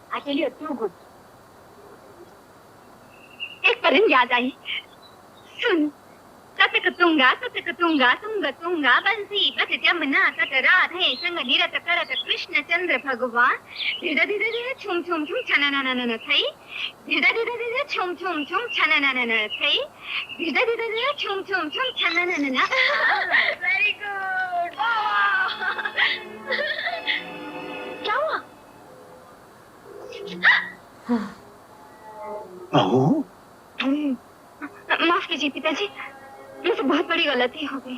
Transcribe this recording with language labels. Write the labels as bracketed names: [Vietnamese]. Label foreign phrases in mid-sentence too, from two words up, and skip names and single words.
[English] I tell you too good। [Hindi] एक परिंद याद आई, सुन। ततकतुंगा तुंगा बंसी बत जमुना तट राधे संग नीरत करत कृष्ण चंद्र भगवान। धीरे धीरे छुम छुम छुम छननननन थई, धीरे धीरे छुम छुम छुम छननननन थई, धीरे धीरे छुम छुम छुम छननननन। [English] very good. [Hindi] क्या हुआ? माफ कीजिए पिताजी, मुझसे बहुत बड़ी गलती हो गई।